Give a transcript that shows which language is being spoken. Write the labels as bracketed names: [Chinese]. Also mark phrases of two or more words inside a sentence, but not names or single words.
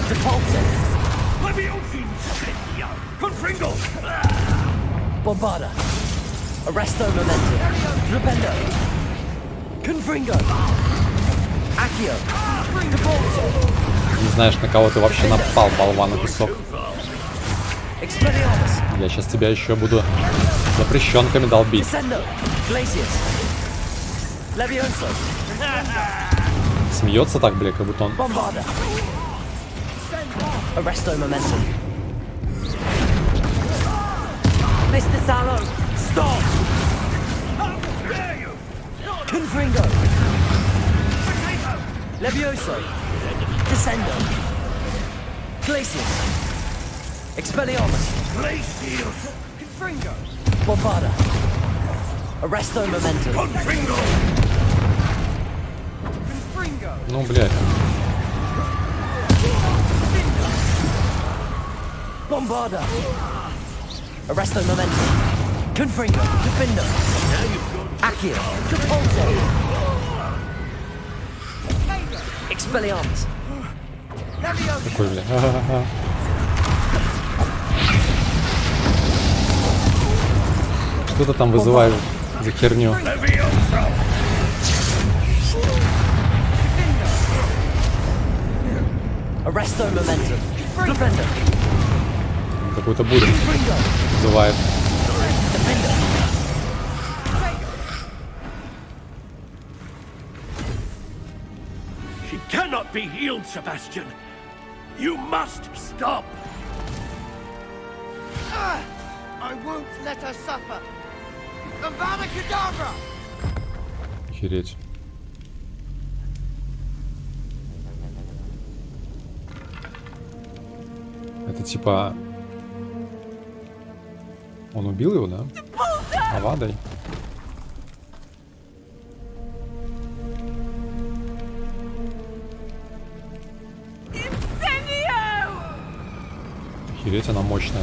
[Russian] Не знаешь, на кого ты вообще напал, болван, кусок. Я сейчас тебя еще буду запрещенками долбить. Смеется так, бля, как будто он... [Latin] Levioso, Descendo, Glacius, Expelliarmus, Glacius, Confringo, Bombarda, Arresto Momentum, Confringo, Confringo. [Russian] Ну, блядь. [Latin] Bombarda, Arresto Momentum, Confringo, Defender, Accio, Capulso. Expelliarmus. [Russian] Какой, бля. Что ты там вызываешь за херню? Какую-то бурю вызывает. [English] Cannot be healed, Sebastian. You must stop. I won't let her suffer. [Latin] Avada Kedavra. [Russian] Охереть. Это типа... Он убил его, да? Авадой. Охереть, она мощная.